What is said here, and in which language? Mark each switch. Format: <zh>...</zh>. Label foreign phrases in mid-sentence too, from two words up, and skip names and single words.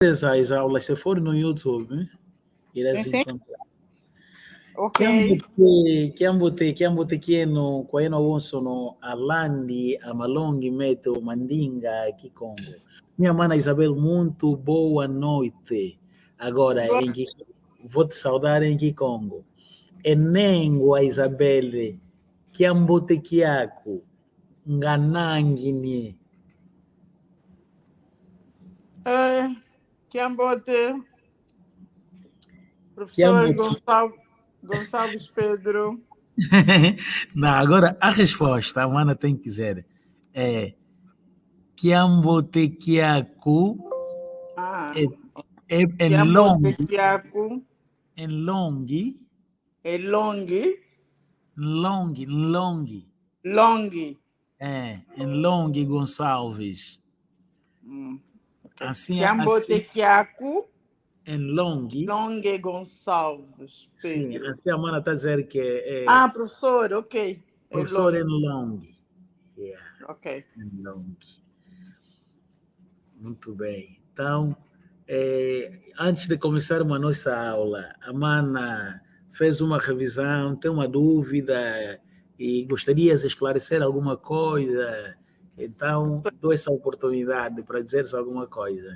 <pt>as aulas, se for no YouTube, irás Sim. encontrar. Ok.</pt> <kg>Kiambotekeno kwa eno wonso no alandi amalongi meto mandinga aqui Congo.</kg> <pt>Minha mana Isabel, muito boa noite. Agora, vou te saudar em que Congo.</pt> <kg>Enengwa Isabel, kiambotekiako, nganangini.</kg> <pt>Kiambote, professor Gonçalves Pedro. Não, agora a resposta, a mana tem que dizer, é Kiambotekiaku em longi. Em longi. É longi. Longi. Em longi Gonçalves. Okay. Assim, Kiambotekiaku. Em longi. Longi Gonçalves Pedro. Sim, assim a mana está a dizer que é... professor, ok. Professor em longi. Yeah. Ok. Em longi. Muito bem. Então, antes de começarmos a nossa aula, a mana fez uma revisão, tem uma dúvida e gostaria de esclarecer alguma coisa. Então, dou essa oportunidade para dizer alguma coisa.</pt>